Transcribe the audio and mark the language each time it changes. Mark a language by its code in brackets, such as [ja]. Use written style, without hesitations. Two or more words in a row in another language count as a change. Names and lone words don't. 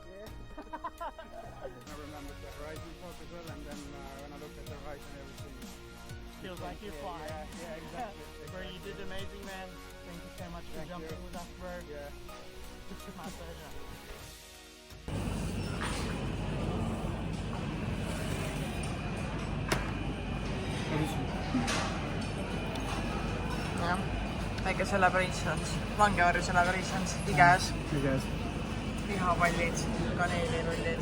[en] I remember the horizon part as well, and then when I looked at the horizon, everything Feels like you're flying. Yeah, exactly. Bro, you did amazing, man. Thank you so much for jumping with us, bro. Yeah. My pleasure. [et] jah, väike celebrations, langevarju celebrations, igas, Igas. lihapallid, kaneelirullid.